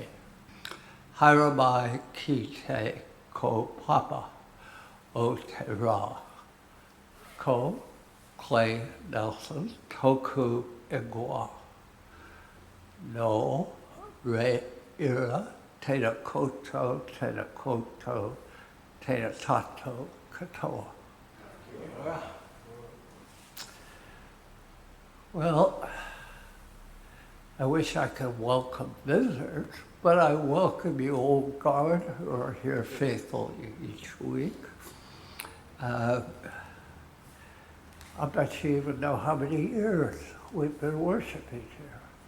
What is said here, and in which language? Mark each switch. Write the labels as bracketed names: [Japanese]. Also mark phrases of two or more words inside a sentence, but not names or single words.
[Māori] Haere mai ki te kaupapa o te rā. Ko Clay Nelson toku ingoa. No re ira tēnā koutou, tēnā tātou katoa. [English] Well, I wish I could welcome visitors, but I welcome you old guard who are here faithfully each week. I'm not sure you even know how many years we've been worshiping here.